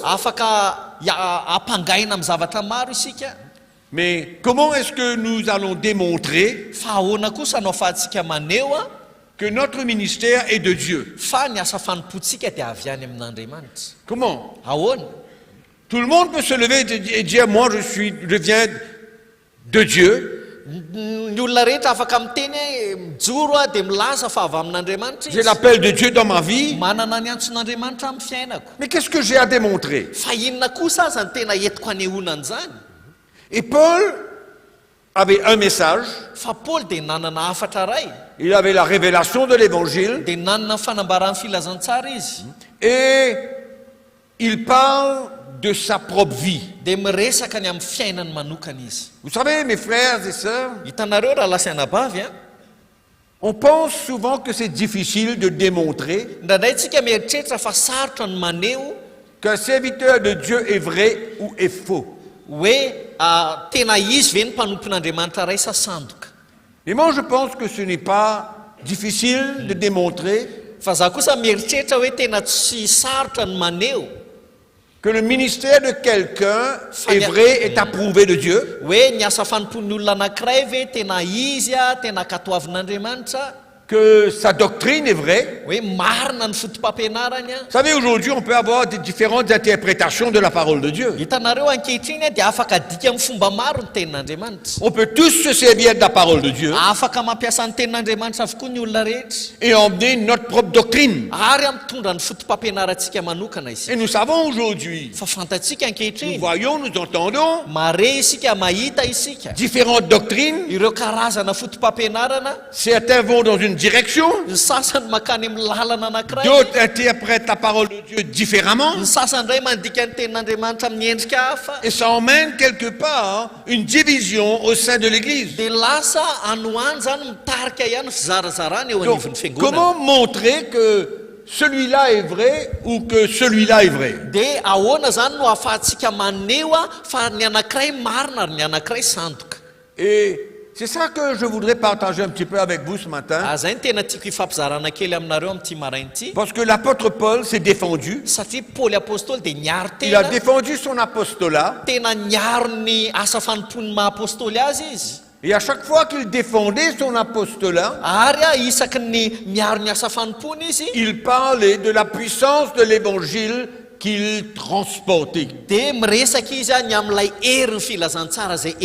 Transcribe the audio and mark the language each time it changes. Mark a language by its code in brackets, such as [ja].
[mg] afaka ampangaina amin'ny zavatra maro isika. [fr] mais comment est-ce que nous allons démontrer [mg] Fa ahoana kosa no ahafahantsika maneho [fr] que notre ministère est de Dieu? [mg] fa ny asa fanompotsika dia avy any amin'Andriamanitra? [fr] Comment? [mg] Ahoana? [fr] Tout le monde peut se lever et dire, moi je viens de Dieu, [mg] Ny olona rehetra afaka miteny hoe mijoro dia milaza fa avy amin'Andriamanitra [fr] j'ai [mg] izy. [fr] l'appel de Dieu dans ma vie, [mg] Manana ny antson'Andriamanitra amin'ny fiainako. [fr] mais qu'est-ce que j'ai à démontrer? [mg] Fa inona kosa aza ny tena entiko hanehoana an'izany? [fr] Et Paul avait un message, [mg] Fa Paoly dia nanana hafatra ray, [fr] il avait la révélation de l'évangile, [mg] dia nanana ny fanambaran'ny filazantsara izy, [fr] et il parle de sa propre vie. [mg] dia miresaka ny amin'ny fiainany manokana izy. [fr] Vous savez, mes frères et sœurs, [mg] Hitanareo raha lasianabavy [fr] on pense souvent que c'est difficile de démontrer [mg] ndraindray tsika mieritreritra fa sarotra ny maneho [fr] qu'un serviteur de Dieu est vrai ou est faux. [mg] hoe tena izy ve ny mpanompon'Andriamanitra ray sa sandoka. [fr] Et moi, je pense que ce n'est pas difficile de démontrer [mg] Fa za kosa mieritreritra hoe tena tsy sarotra ny maneho [fr] que le ministère de quelqu'un est vrai, est approuvé de Dieu, [mg] hoe ny asa fanompon'ny olona anankiray ve tena izy tena katoavin'Andriamanitra, [fr] que sa doctrine est vraie. [mg] hoe marina ny fotom-pampianarany [fr] Vous savez, aujourd'hui, on peut avoir des différentes interprétations de la parole de Dieu. [mg] Hitanareo ankehitriny dia afaka dika amin'ny fomba maro ny tenin'Andriamanitra. [fr] On peut tous se servir de la parole de Dieu [mg] Afaka mampiasa ny tenin'Andriamanitra avokoa ny olona rehetra, [fr] et emmener notre propre doctrine. [mg] ary mitondra ny fotom-pampianarantsika manokana [fr] Et [mg] isika. [fr] nous savons aujourd'hui, [mg] Fa fantatsika [fr] nous [mg] ankehitriny, [fr] voyons, nous entendons [mg] mare isika mahita isika [fr] différentes doctrines. [mg] ireo karazana fotom-pampianarana. [fr] Certains vont dans une direction, [mg] Ny sasany makany amin'ny lalana anankiray, [fr] d'autres interprètent la parole de Dieu différemment. [mg] ny sasany indray mandika ny tenin'Andriamanitra amin'ny endrika hafa, [fr] Et ça emmène quelque part une division au sein de l'Église. [mg] dia lasa anoany zany mitarika ihany fizarazarany eo [fr] Donc, [mg] anivon'ny fiangonana. [fr] comment montrer que celui-là est vrai ou que celui-là est vrai? [mg] Dia ahoana zany no ahafahantsika maneho fa ny anankiray marina ary ny anankiray sandoka. [fr] Et c'est ça que je voudrais partager un petit peu avec vous ce matin. [mg] Zay ny tena tiako hifampizarana kely aminareo amin'ity maraina ity, [fr] Parce que l'apôtre Paul s'est défendu. [mg] satria Paoly apôstôly dia niaro [fr] Il a [mg] tena, [fr] défendu son apostolat. [mg] tena niaro ny asa fanompon'ny maha-apôstôly azy izy. [fr] Et à chaque fois qu'il défendait son apostolat, [mg] Ary isaky ny miaro ny asa fanompony izy, [fr] il parlait de la puissance de l'évangile qu'il transportait. [mg] dia miresaka izy ny amin'ilay herin'ny filazantsara zay